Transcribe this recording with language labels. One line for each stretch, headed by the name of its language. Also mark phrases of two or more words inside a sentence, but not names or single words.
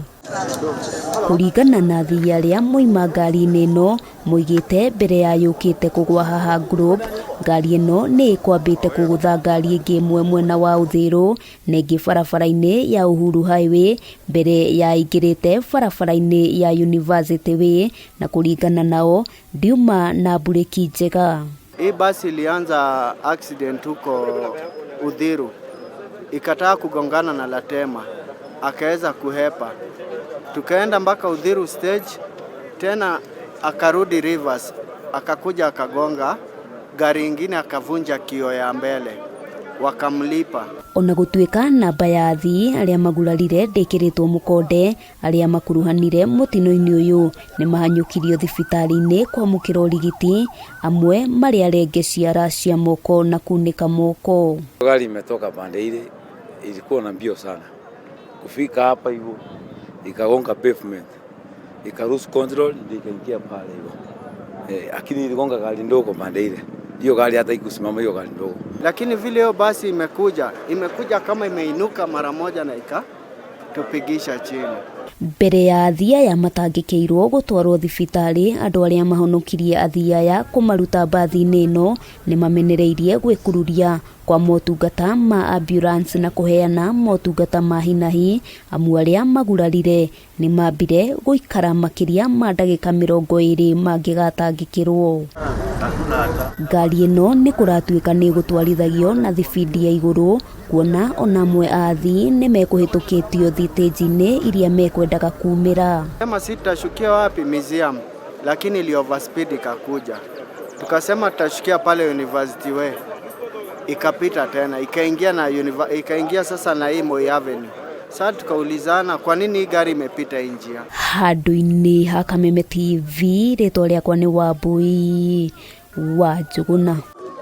Kikuyu: Kũringana na athii arĩa moima ngari-inĩ ĩno moigĩte mbere ya yũkĩte kũgwa haha Globe, ngari ĩno nĩ ĩkwambĩte kũgũtha ngari ĩngĩ mwena wa ũthĩĩro na ĩngĩ barabara-inĩ ya Uhuru Highway mbere ya ĩingĩrĩte barabara-inĩ ya University Way, na kũringana nao ndiuma na bureki njega.
Swahili: Hii basi ilianza accident huko Udhiru, ikataa kugongana na Latema, akaweza kuhepa. Tukaenda mpaka Udhiru stage, tena akarudi reverse, akakuja akagonga gari ingine, akavunja kioo ya mbele, wakamlipa.
Kikuyu: Ona gũtuĩka namba ya athii arĩa magurarire ndĩkĩrĩtwo mũkonde, arĩa makuruhanire mũtino-inĩ ũyũ nĩ mahanyũkirio thibitarĩ-inĩ kwamũkĩra ũrigiti, amwe marĩ arenge ciara cia moko na kunĩka moko.
Swahili: Gari imetoka pande ile, ilikuwa na mbio sana kufika hapa hivyo, ikagonga pavement, ikarus control, ndio ikaingia pale hivyo. Lakini iligonga gari ndogo pande ile. Hiyo gari hata ikusimama hiyo gari ndogo. Lakini vile hiyo basi imekuja kama imeinuka mara moja na ikatupigisha chini.
Kikuyu: Mbere ya athii aya matangĩkĩirwo gũtwarwo thibitarĩ, andũ arĩa mahonokirie athii aya kũmaruta mbathi-inĩ ĩno nĩ mamenereirie gwĩkururia kwa motungata ma ambulance na kũheana motungata ma hinahi, amu arĩa magurarire nĩ mambire gũikara makĩria ma ndagĩka 20 mangĩgatangĩkĩrwo. Ngari ĩno nĩ kũratuĩka nĩ gũtwarithagio na thibindi ya igũrũ, kuona ona amwe a athii nĩ mekũhĩtũkĩtio thitĩnji-inĩ iria mekwendaga kumĩra.
Swahili: Kama sitashukia wapi museum, lakini ili overspeed ikakuja. Tukasema tutashukia pale University Way, ikapita tena ikaingia sasa na hii Moi Avenue. Sasa tukaulizana kwa nini hii gari imepita njia.
Kikuyu: Handũ-inĩ ha Kameme TV, rĩtwa rĩakwa nĩ Wambui wa Njũgũna.